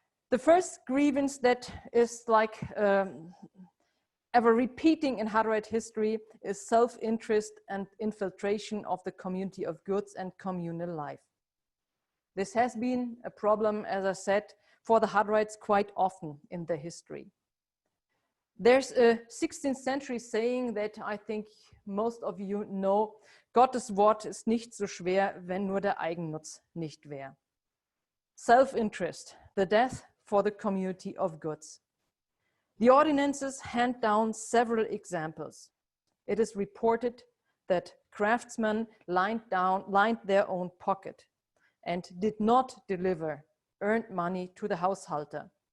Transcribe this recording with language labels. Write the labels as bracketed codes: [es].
[en] The first grievance that is like ever repeating in Hutterite history is self-interest and infiltration of the community of goods and communal life. This has been a problem, as I said, for the Hutterites quite often in their history. There's a 16th century saying that I think most of you know, [de] Gottes Wort ist nicht so schwer, wenn nur der Eigennutz nicht wär. [en] Self-interest, the death for the community of goods. The ordinances hand down several examples. It is reported that craftsmen lined their own pocket and did not deliver earned money to the Haushalter.